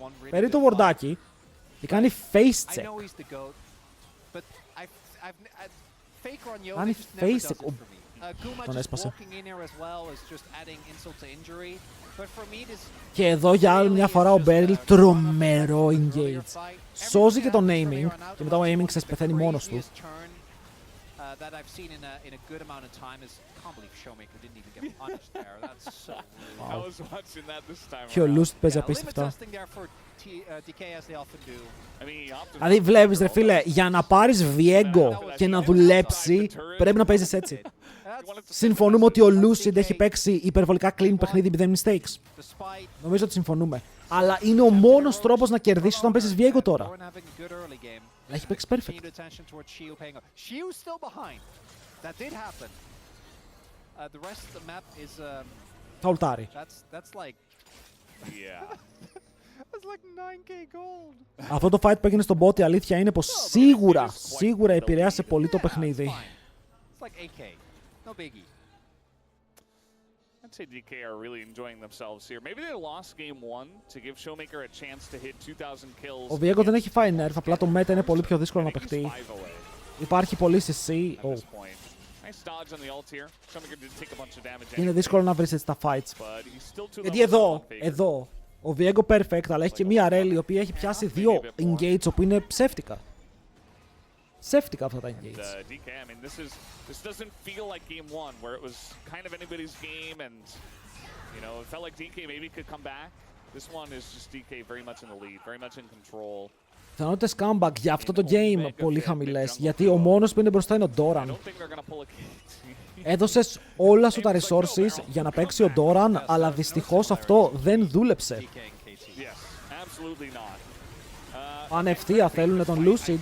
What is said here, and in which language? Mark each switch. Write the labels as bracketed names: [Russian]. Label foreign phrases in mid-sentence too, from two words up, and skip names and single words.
[Greek] Παίρνει το βορντάκι και κάνει [English] face check. [Greek] Κάνει [English] face check. [Greek] Τον έσπασε. Και εδώ για άλλη μια φορά ο Beryl τρομερό engage. Σώζει και τον aiming και μετά ο aiming ξέρεις πεθαίνει μόνος του. [English] That I've seen in a good amount of time is I can't believe Showmaker didn't even get punished there. That's so weird. I was watching that this time. [Greek] Και ο Lucid παίζει απίστευτα. [English] DK as they often do. [Greek] Δηλαδή βλέπεις ρε φίλε, για να πάρεις Viego και να δουλέψει πρέπει να παίζεις έτσι. Συμφωνούμε ότι ο Lucid έχει παίξει υπερβολικά clean παιχνίδι με mistakes. Νομίζω ότι συμφωνούμε. Αλλά είναι ο μόνος τρόπος να κερδίσεις όταν παίζεις Viego τώρα. Αλλά έχει παίξει perfect. Θα ουλτάρει. Αυτό το fight που έγινε στον bot η αλήθεια είναι πως σίγουρα επηρέασε πολύ το παιχνίδι. [English] I'd say DK are really enjoying themselves here. Maybe they lost game 1 to give Showmaker a chance to hit 2000 kills. [Greek] Ο Viego δεν έχει φάει nerf, απλά το meta είναι πολύ πιο δύσκολο να παιχτεί. Υπάρχει πολύ CC. Είναι δύσκολο να βρεις έτσι τα fights. Γιατί εδώ, ο Viego perfect, αλλά έχει και μία Rel η οποία έχει πιάσει δύο engage όπου είναι ψεύτικα. Ψεύτικα αυτά τα engage. [English] DK, I mean, this doesn't feel like game 1 where it was kind of anybody's game and you know, it felt like DK maybe could come back. This one is just DK very much in the lead, very much in control. [Greek] Πιθανότητες comeback για αυτό το game πολύ χαμηλές, γιατί ο μόνος που είναι μπροστά είναι ο Doran. Έδωσες όλα σου τα resources για να παίξει ο Doran, αλλά δυστυχώς αυτό δεν δούλεψε. Αν ευθεία θέλουν τον Lucid.